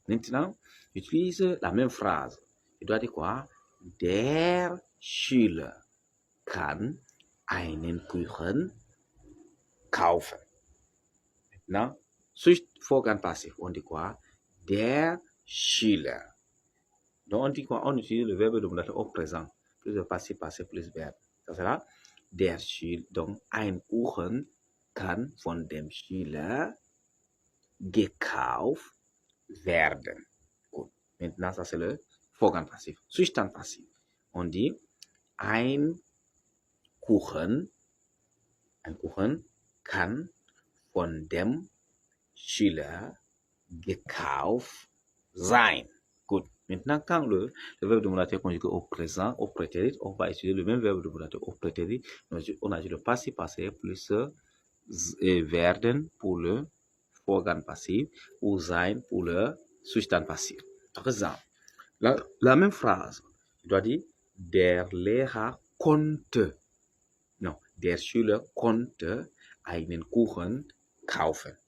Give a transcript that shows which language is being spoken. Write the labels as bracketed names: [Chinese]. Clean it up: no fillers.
[French] Maintenant, j'utilise la même phrase. Je dois dire quoi? [German] Der Schüler kann einen Kuchen kaufen. [French] Maintenant, Vorgang passif, on dit quoi? [German] Der Schüler. [French] Donc, on dit quoi? On utilise le verbe de modalité au présent, plus le passé, passé, plus verbe. Ça sera [German] der Schüler. Donc, ein Kuchen kann von dem Schüler gekauft werden. Gut. [French] Maintenant, ça c'est le Vorgang passif. [German] Zustand passif. [French] On dit [German] ein Kuchen kann von dem Schüler gekauft sein. [English] Good. [French] Maintenant, quand le verbe de modalité est conjugué au présent, au prétérit, on va utiliser le même verbe de modalité au prétérit. On a dit le passé passé plus werden pour le Vorgang passif ou sein pour le Zustand passif. Par exemple, la même phrase, je dois dire [German] der Lehrer konnte, non, der Schüler konnte einen Kuchen kaufen.